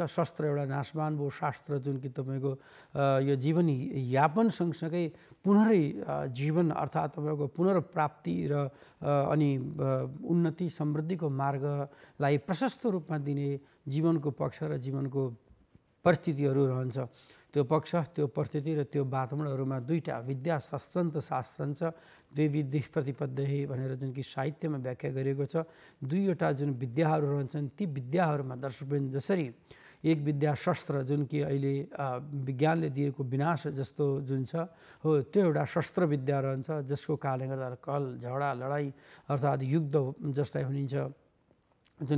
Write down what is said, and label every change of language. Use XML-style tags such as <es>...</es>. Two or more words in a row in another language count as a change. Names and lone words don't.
<ne>शस्त्र एउटा नाशमान भयो, शास्त्र जुन कि तपाईँको यो जीवन यापन सँगसँगै पुनरै जीवन अर्थात् तपाईँको पुनर्प्राप्ति र अनि उन्नति समृद्धिको मार्गलाई प्रशस्त रूपमा दिने जीवनको पक्ष र जीवनको परिस्थितिहरू रहन्छ। त्यो पक्ष, त्यो परिस्थिति र त्यो वातावरणहरूमा दुईवटा विद्या शास्त्रन्त शास्त्रन्छ</ne> <sa>द्वे विधि प्रतिपद्य</sa> <ne>भनेर जुन कि साहित्यमा व्याख्या गरिएको छ। दुईवटा जुन विद्याहरू रहन्छन् ती विद्याहरूमा दर्शकवृन्द जसरी एक विद्या शस्त्र जुन कि अहिले विज्ञानले दिएको विनाश जस्तो जुन छ हो त्यो एउटा शस्त्र विद्या रहन्छ, जसको कारणले गर्दा कल झगडा लडाइँ अर्थात् युद्ध जसलाई भनिन्छ, जुन</ne>